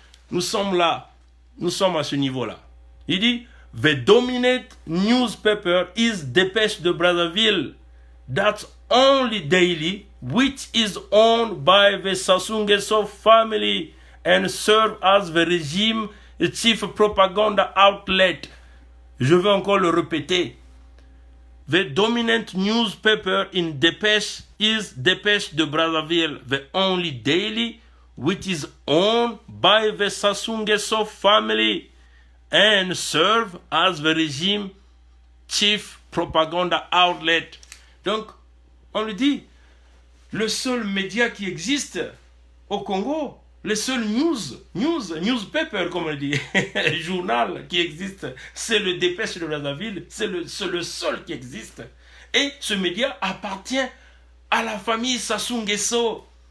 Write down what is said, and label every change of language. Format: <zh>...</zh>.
<fr>Nous sommes là, nous sommes à ce niveau-là. Il dit,</fr> <en>the dominant newspaper is Dépêche de Brazzaville, that's only daily, which is owned by the Sassou Nguesso family and serve as the regime chief propaganda outlet.</en> <fr>Je vais encore le répéter.</fr> <en>The dominant newspaper in Dépêche is Dépêche de Brazzaville, the only daily, which is owned by the Sassou Nguesso family and serve as the regime chief propaganda outlet.</en> <fr>Donc, on le dit, le seul média qui existe au Congo, le seul newspaper, comme on le dit, journal qui existe, c'est le Dépêche de Brazzaville, c'est le seul qui existe. Et ce média appartient à la famille Sassou Nguesso.</fr>